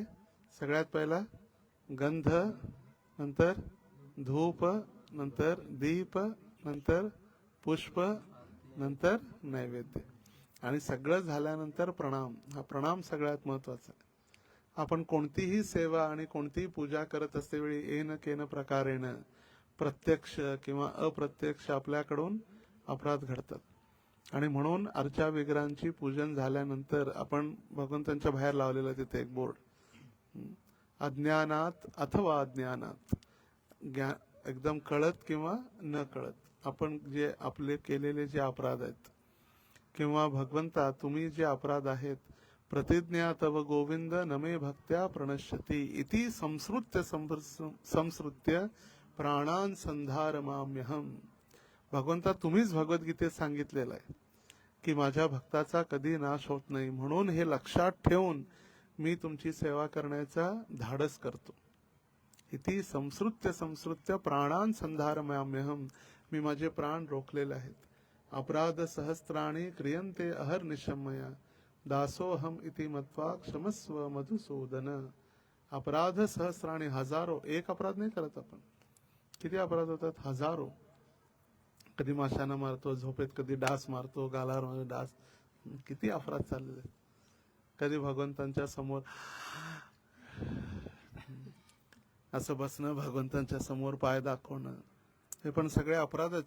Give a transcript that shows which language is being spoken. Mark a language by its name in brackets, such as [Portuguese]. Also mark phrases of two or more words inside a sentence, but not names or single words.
[Marathi] सगळ्यात पहिला गंध, नंतर धूप, नंतर दीप, नंतर पुष्प, नंतर नैवेद्य, आणि सगळं झाल्यानंतर प्रणाम. हा प्रणाम सगळ्यात महत्वाचा आहे. आपण कोणतीही सेवा आणि कोणतीही पूजा करत असतेवेळी [Sanskrit] येन केन प्रकारेण [Marathi] प्रत्यक्ष किंवा अप्रत्यक्ष आपल्याकडून अपराध घडतात. आणि म्हणून अर्चा विग्रहांची पूजन झाल्यानंतर आपण भगवंतांच्या बाहेर लावलेलं तिथे एक बोर्ड, अज्ञानात अथवा अज्ञानात, एकदम कळत किंवा न कळत आपण जे आपले केलेले जे अपराध आहेत, किंवा भगवंता तुम्ही जे अपराध आहेत, [Sanskrit] प्रतिज्ञा तव गोविंद नमे भक्त्या प्रणश्यती इति संसृत्य प्राणान संधारमाम्यहम. [Marathi] भगवंता तुम्हीच भगवद्गीतेत सांगितलेलं आहे की माझ्या भक्ताचा कधी नाश होत नाही, म्हणून हे लक्षात ठेवून मी तुमची सेवा करण्याचा धाडस करतो. [Sanskrit] इति संसृत्य प्राणान संधारमाम्यहम, [Marathi] मी माझे प्राण रोखलेले आहेत. [Sanskrit] अपराध सहस्त्राणी क्रियन्ते अहर्निशं मया दासोहम इति मत्वा क्षमस्व मधुसूदन. अपराध सहस्राणी, [Marathi] हजारो. एक अपराध नाही करत आपण, किती अपराध होतात? हजारो. कधी माशांना मारतो झोपेत, कधी डास मारतो गालावर डास, किती अपराध चाललेले. कधी भगवंतांच्या समोर असं बसणं, भगवंतांच्या समोर पाय दाखवणं, हे पण सगळे अपराध आहेत.